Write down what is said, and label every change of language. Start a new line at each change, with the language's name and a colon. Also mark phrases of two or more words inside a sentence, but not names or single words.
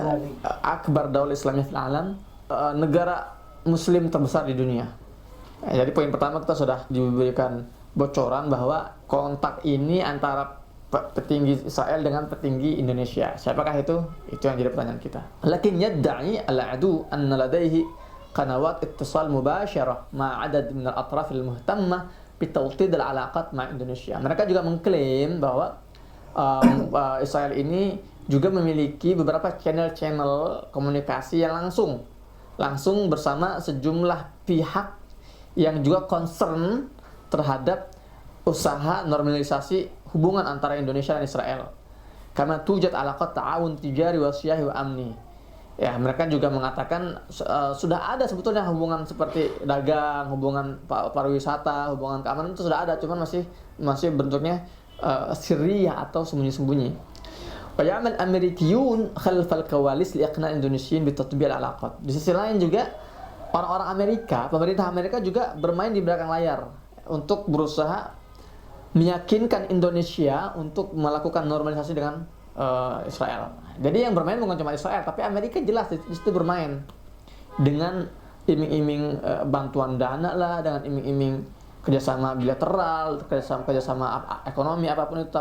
Arabic: dzalik. أكبر دولة إسلامية في العالم,
Indonesian: negara muslim terbesar di dunia. Jadi poin pertama kita sudah diberikan bocoran bahwa kontak ini antara petinggi Israel dengan petinggi Indonesia. Siapakah itu? Itu yang jadi pertanyaan kita.
Arabic: لكن يدعي العدو أن لديه قنوات اتصال مباشرة مع عدد من الأطراف المهتمة بتوطيد العلاقات مع إندونيسيا.
Indonesian: Mereka juga mengklaim bahwa Israel ini juga memiliki beberapa channel-channel komunikasi yang langsung bersama sejumlah pihak yang juga concern terhadap usaha normalisasi hubungan antara Indonesia dan Israel.
Arabic: Karena توجد علاقات تعاون تجاري وسياحي وأمني.
Indonesian: Ya, mereka juga mengatakan sudah ada sebetulnya hubungan seperti dagang, hubungan pariwisata, hubungan keamanan itu sudah ada, cuman masih bentuknya sirriyah atau sembunyi-sembunyi.
Arabic: ويعمل الأمريكيون خلف الكواليس لإقناع الإندونيسيين بتطبيع العلاقات.
Indonesian: Di sisi lain juga orang-orang Amerika, pemerintah Amerika juga bermain di belakang layar untuk berusaha meyakinkan Indonesia untuk melakukan normalisasi dengan Israel. Jadi yang bermain bukan cuma Israel, tapi Amerika jelas di situ bermain dengan iming-iming bantuan dana lah, dengan iming-iming kerjasama bilateral, kerjasama ekonomi apapun itu.